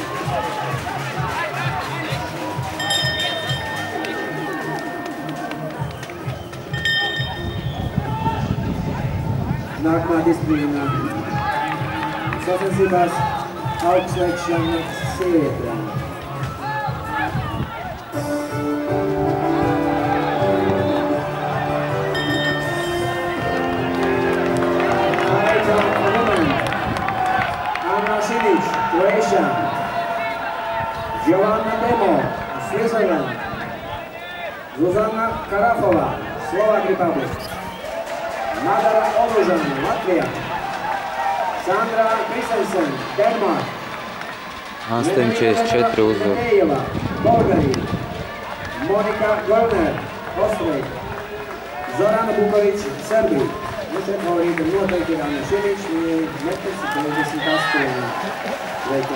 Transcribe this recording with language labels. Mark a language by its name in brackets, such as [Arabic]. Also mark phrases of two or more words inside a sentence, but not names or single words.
[Latvian] Nākamā disciplīna sacensībās augstslēgšana sievietēm. Anna Šinić, Croatia. Giovanna Demo, Switzerland. Zuzana Karafova, Slovak Republic. Madara Olužana, Latvija. Sandra Kristensen, Denmark. 8,44 uzvar. Bulgarija. Monika Gorner, Austrija. Zorana Buković, Serbija. Nu šeit favorīti noteikti ir Anna Šinić, viņa ir 1,58 veikta augstums.